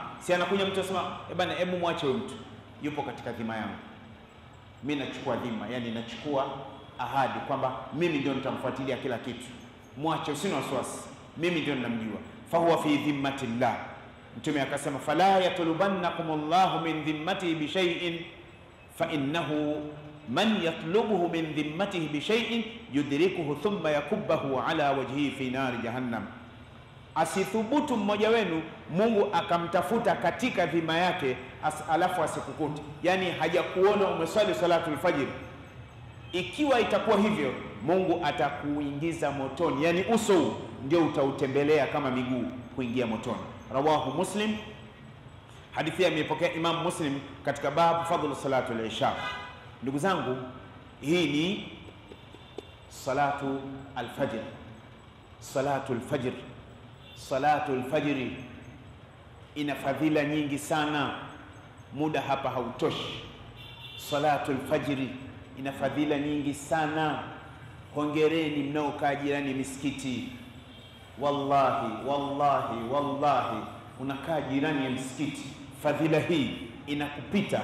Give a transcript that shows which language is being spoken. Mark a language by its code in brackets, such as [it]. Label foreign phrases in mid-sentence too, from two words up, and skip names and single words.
[sw] Si anakuja mtu asema bwana, hebu mwache huyu mtu, yupo katika dhima yangu, mimi nachukua dhima, yani nachukua ahadi kwamba mimi ndio nitamfuatilia kila kitu, mwache, usina wasiwasi, mimi ndio ninamjua. [ar] فهو في ذمة الله. [sw] Mtume akasema [ar] فلا يطلبنكم الله من ذمته بشيء فإنه من يطلبه من ذمته بشيء يدركه ثم يكبه على وجهه في نار جهنم. [sw] Asithubutu mmoja wenu Mungu akamtafuta katika dhima yake alafu asikukute, yani hajakuona umeswali [ar] صلاة الفجر. [sw] Ikiwa itakuwa hivyo, Mungu atakuingiza motoni, yani uso ndio utautembelea kama miguu kuingia motoni. [ar] رواه مسلم. [sw] Hadithi imepokea Imam Muslim katika [ar] باب فضل صلاة العشاء. [sw] Ndugu zangu, hii ni [ar] صلاة الفجر. صلاة الفجر، صلاة الفجر [sw] ina fadhila nyingi sana, muda hapa hautoshi. [ar] صلاة الفجر [sw] ina fadhila nyingi sana. Hongereni mnaokaa jirani misikiti. [ar] والله والله والله, [sw] unakaa jirani ya msikiti, fadhila hii inakupita.